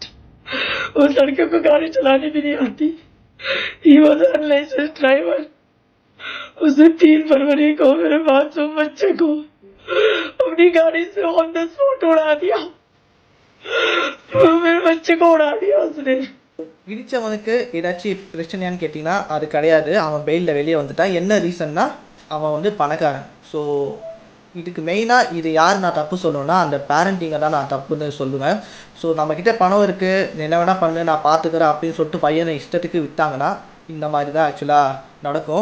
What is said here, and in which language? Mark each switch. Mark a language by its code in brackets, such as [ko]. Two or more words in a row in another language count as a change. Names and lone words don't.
[hi] उस लड़के को गाड़ी चलानी भी नहीं आती। [en] He was unlicensed driver. [hi] उसे 3 फरवरी को मेरे मासूम बच्चे को अपनी गाड़ी से [en] on the spot [hi] उड़ा दिया। मेरे बच्चे को उड़ा दिया उसने। [ta] இடித்தவனுக்கு ஏதாச்சும் பிரச்சனையான்னு கேட்டிங்கன்னா அது கிடையாது. அவன் பெயிலில் வெளியே வந்துட்டான். என்ன ரீசன்னா, அவன் பணக்காரன். ஸோ இதுக்கு மெயினாக இது யார் நான் தப்பு சொல்லணும்னா, அந்த பேரண்டிங்கை தான் நான் தப்புன்னு சொல்லுவேன். ஸோ நம்மக்கிட்ட பணம் இருக்குது, என்ன வேணால் பண்ணு, நான் பார்த்துக்கிறேன் அப்படின்னு சொல்லிட்டு பையனை இஷ்டத்துக்கு விற்றாங்கன்னா இந்த மாதிரி தான் ஆக்சுவலாக நடக்கும்.